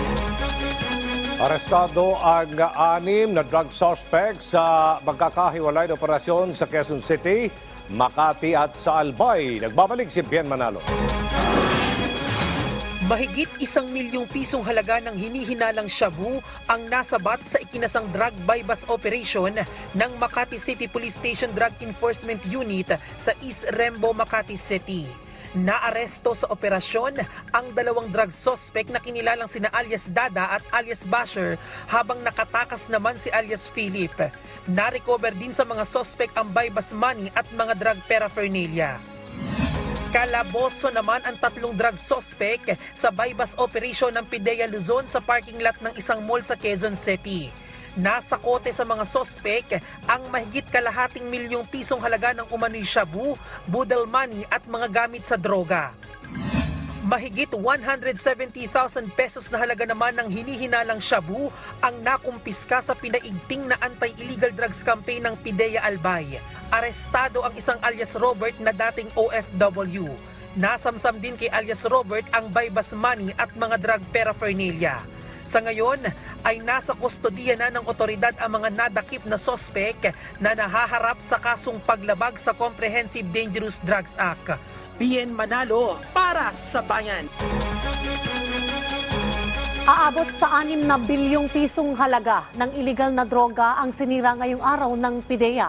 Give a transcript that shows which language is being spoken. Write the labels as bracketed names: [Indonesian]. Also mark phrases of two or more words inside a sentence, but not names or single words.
[Filipino] Arestado ang 6 na [English] drug suspects [Filipino] sa magkakahiwalay na operasyon sa Quezon City, Makati at sa Albay. Nagbabalik si Bien Manalo. Mahigit 1 milyong pisong halaga ng hinihinalang shabu ang nasabat sa ikinasang [English] drug buy-bust operation [Filipino] ng Makati City Police Station Drug Enforcement Unit sa East Rembo, Makati City. Naaresto sa operasyon ang 2 [English] drug suspect [Filipino] na kinilalang sina alias Dada at alias Basher, habang nakatakas naman si alias Philip. Na-recover din sa mga suspect ang [English] buy-bust money [Filipino] at mga [English] drug paraphernalia. [Filipino] Kalaboso naman ang 3 [English] drug suspect [Filipino] sa [English] buy-bust operation [Filipino] ng PDEA Luzon sa [English] parking lot [Filipino] ng isang mall sa Quezon City. Nasa kote sa mga suspect ang mahigit kalahating milyong pisong halaga ng umano'y shabu, [English] budel money [Filipino] at mga gamit sa droga. Mahigit 170,000 pesos na halaga naman ng hinihinalang shabu ang nakumpiska sa pinaigting na [English] anti-illegal drugs campaign [Filipino] ng PDEA Albay. Arestado ang isang alias Robert na dating OFW. Nasamsam din kay alias Robert ang [English] buy-bust money [Filipino] at mga [English] drug paraphernalia. [Filipino] Sa ngayon ay nasa kustodiya na ng otoridad ang mga nadakip na sospek na nahaharap sa kasong paglabag sa Comprehensive Dangerous Drugs Act. Bien Manalo para sa bayan. Aabot sa 6 na bilyong pisong halaga ng iligal na droga ang sinira ngayong araw ng PDEA.